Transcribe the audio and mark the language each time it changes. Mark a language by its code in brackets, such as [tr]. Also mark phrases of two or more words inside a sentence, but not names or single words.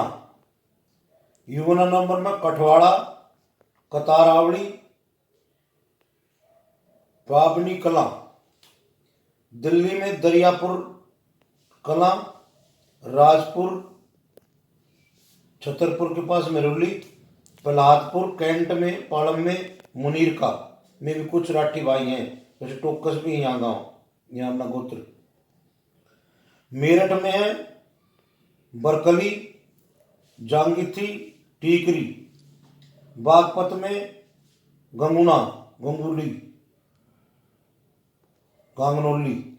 [hi] युवना नंबर में कठवाड़ा, कतारावड़ी, बाबनी कला। दिल्ली में दरियापुर कला, राजपुर, छतरपुर के पास मेरुली, प्रहलादपुर, कैंट में, पालम में, मुनीरका में भी कुछ राठी भाई हैं, जैसे टोकस भी यहाँ गांव, यहाँ अपना गोत्र। मेरठ में है बरकली, जांगिथी, टीकरी। बागपत में गंगुना, गंगुली, गांगनोली।